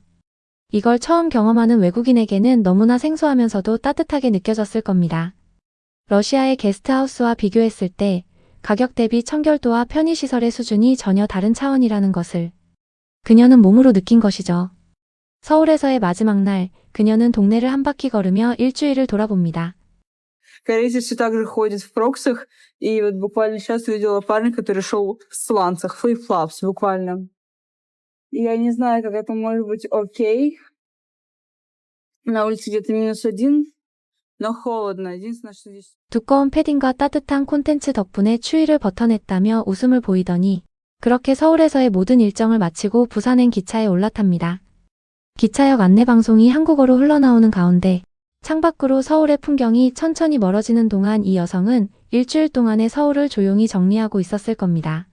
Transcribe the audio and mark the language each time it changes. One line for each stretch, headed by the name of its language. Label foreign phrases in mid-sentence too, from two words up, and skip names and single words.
Korean: 이걸 처음 경험하는 외국인에게는 너무나 생소하면서도 따뜻하게 느껴졌을 겁니다. 러시아의 게스트하우스와 비교했을 때 가격 대비 청결도와 편의시설의 수준이 전혀 다른 차원이라는 것을 그녀는 몸으로 느낀 것이죠. 서울에서의 마지막 날, 그녀는 동네를 한 바퀴 걸으며 일주일을 돌아봅니다.
Russian: Корейцы все так же ходят в кроксах, и вот буквально сейчас увидела парня, который шел в сланцах, флип-флапс буквально. Я не знаю, как это может быть окей. На улице где-то -1, но холодно. Единственное, что здесь...
Korean: 두꺼운 패딩과 따뜻한 콘텐츠 덕분에 추위를 버텨냈다며 웃음을 보이더니 그렇게 서울에서의 모든 일정을 마치고 부산행 기차에 올라탑니다. 기차역 안내방송이 한국어로 흘러나오는 가운데 창밖으로 서울의 풍경이 천천히 멀어지는 동안 이 여성은 일주일 동안의 서울을 조용히 정리하고 있었을 겁니다.